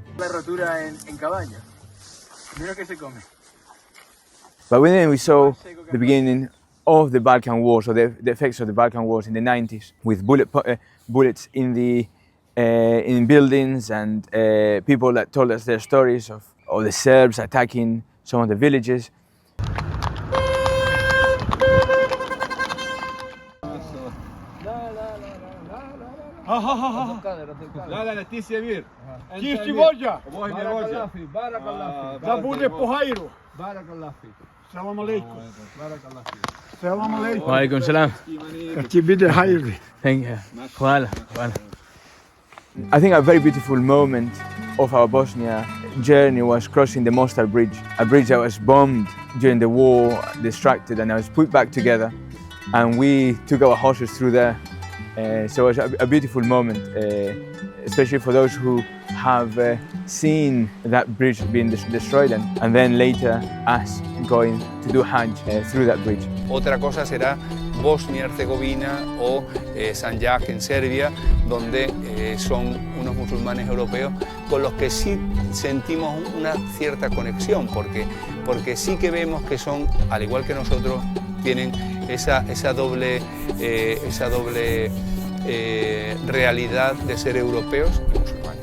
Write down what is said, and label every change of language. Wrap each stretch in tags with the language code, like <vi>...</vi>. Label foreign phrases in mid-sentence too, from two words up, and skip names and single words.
<en>But when we saw the beginning of the Balkan Wars, or the effects of the Balkan Wars in the 90s, with bullets in buildings, and people that told us their stories of the Serbs attacking some of the villages.</en> <ar>لا لا</ar> <bs>ти си емир. Ти си vođa. Da bude po hajru. Selam alejkum. Selam alejkum.</bs> <ar>وعليكم السلام.</ar> <bs>Ti bude hajri.</bs> <en>Thank you. Hvala. I think a very beautiful moment of our Bosnia journey was crossing the Mostar Bridge, a bridge that was bombed during the war, destructed, and it was put back together, and we took our horses through there. So it was a beautiful moment especially for those who have seen that bridge being destroyed, and then later us going to do Hajj through that bridge.</en> <es>Otra cosa será Bosnia-Herzegovina o Sanjak en Serbia, donde son unos musulmanes europeos con los que sí sentimos una cierta conexión, porque sí que vemos que son, al igual que nosotros, tienen esa doble realidad de ser europeos y musulmanes.</es>